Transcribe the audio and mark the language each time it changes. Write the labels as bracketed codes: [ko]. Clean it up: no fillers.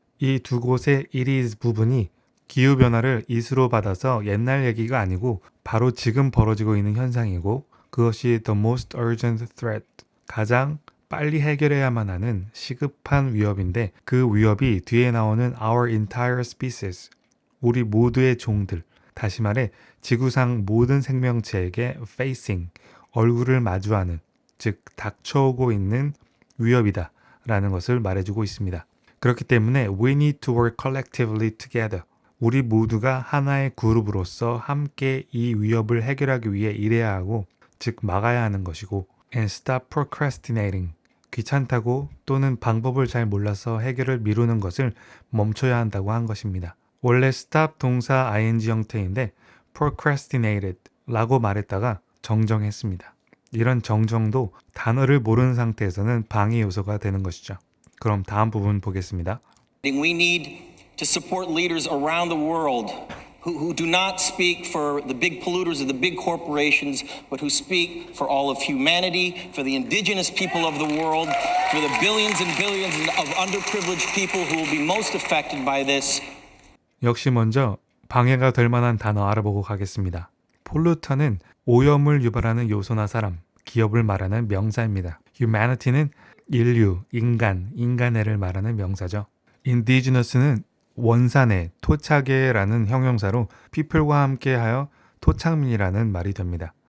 [ko] 이 두 곳의 it is 부분이 기후변화를 이수로 받아서 옛날 얘기가 아니고 바로 지금 벌어지고 있는 현상이고 그것이 [en] the most urgent threat, [ko] 가장 빨리 해결해야만 하는 시급한 위협인데 그 위협이 뒤에 나오는 [en] our entire species, [ko] 우리 모두의 종들, 다시 말해 지구상 모든 생명체에게 facing, 얼굴을 마주하는, 즉 닥쳐오고 있는 위협이다 라는 것을 말해주고 있습니다. 그렇기 때문에 [en] we need to work collectively together. [ko] 우리 모두가 하나의 그룹으로서 함께 이 위협을 해결하기 위해 일해야 하고, 즉 막아야 하는 것이고 [en] and stop procrastinating. [ko] 귀찮다고 또는 방법을 잘 몰라서 해결을 미루는 것을 멈춰야 한다고 한 것입니다. 원래 stop 동사 ing 형태인데 procrastinated 라고 말했다가 정정했습니다. 이런 정정도 단어를 모르는 상태에서는 방해 요소가 되는 것이죠. 그럼 다음 부분 보겠습니다. [en] We need to support leaders around the world who do not speak for the big polluters or the big corporations, but who speak for all of humanity, for the indigenous people of the world, for the billions and billions of underprivileged people who will be most affected by this. [ko] 역시 먼저 방해가 될 만한 단어 알아보고 가겠습니다. 폴루터는 오염을 유발하는 요소나 사람, 기업을 말하는 명사입니다. humanity는 인류, 인간, 인간애를 말하는 명사죠. indigenous는 원산의, 토착의라는 형용사로 people과 함께하여 토착민이라는 말이 됩니다.